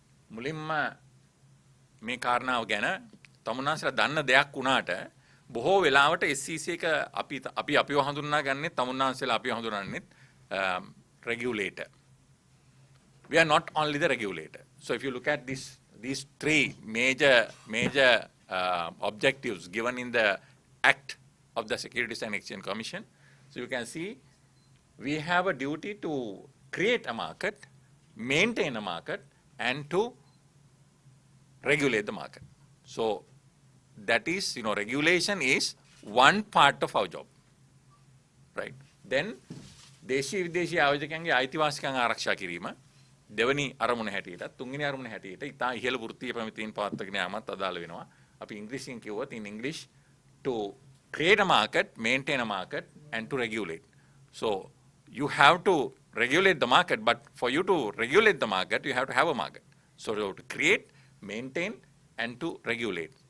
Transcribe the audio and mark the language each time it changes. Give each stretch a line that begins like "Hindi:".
Sinhala: මුලින්ම මේ කාරණාව ගැන තමුන්නාන්සලා දන්න දෙයක් වුණාට බොහෝ වෙලාවට SEC එක අපිව හඳුන්වා ගන්නෙ තමුන්නාන්සලා අපිව හඳුනන්නේ regulator.
English: We are not only the regulator. So if you look at these 3 major objectives given in the Act of the Securities and Exchange Commission. So you can see we have a duty to create a market, maintain a market, and to regulate the market. So that is, regulation is one part of our job, right?
Sinhala: Then දේශීය විදේශීය ආයෝජකයන්ගේ අයිතිවාසිකම් ආරක්ෂා කිරීම දෙවනි අරමුණ හැටියට තුන්වෙනි අරමුණ හැටියට ඉතා ඉහළ වෘත්තීය ප්‍රමිතීන් පවත්වාගෙන යාමත් අදාළ වෙනවා. අපි ඉංග්‍රීසියෙන් කිව්වොත්
English: in English to create a market, maintain a market and to regulate. So you have to regulate the market, but for you to regulate the market you have to have a market. So you have to create, maintain and to regulate.